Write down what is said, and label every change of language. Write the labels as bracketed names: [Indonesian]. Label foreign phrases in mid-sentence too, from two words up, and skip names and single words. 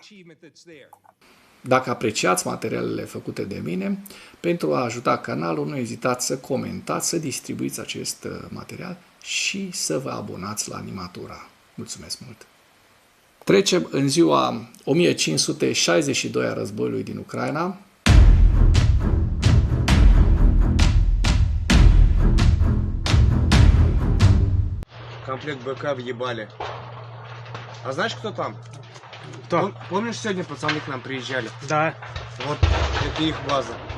[Romanian] Dacă apreciați materialele făcute de mine, pentru a ajuta canalul, nu ezitați să comentați, să distribuiți acest material și să vă abonați la Animatura. Mulțumesc mult! Trecem în ziua 1562 a războiului din Ucraina. [Russian] Комплект БК въебали. А знаешь, кто там? Кто? Помнишь, сегодня пацаны к нам приезжали? Да. Вот, это их база.